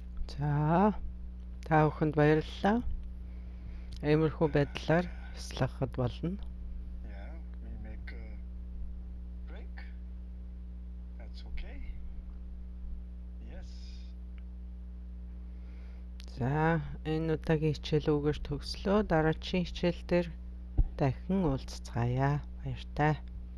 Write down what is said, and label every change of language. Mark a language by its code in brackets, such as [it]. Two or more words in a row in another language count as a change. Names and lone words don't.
[mn] За та бүхэнд баярлалаа. Иймэрхүү байдлаар бяцлахад болно. [en] Yeah, we make a break. That's okay. Yes. [mn] За энэ удаагийн хичээл үгээр төгслөө. Дараагийн хичээл дээр дахин уулзцаая. Баяртай.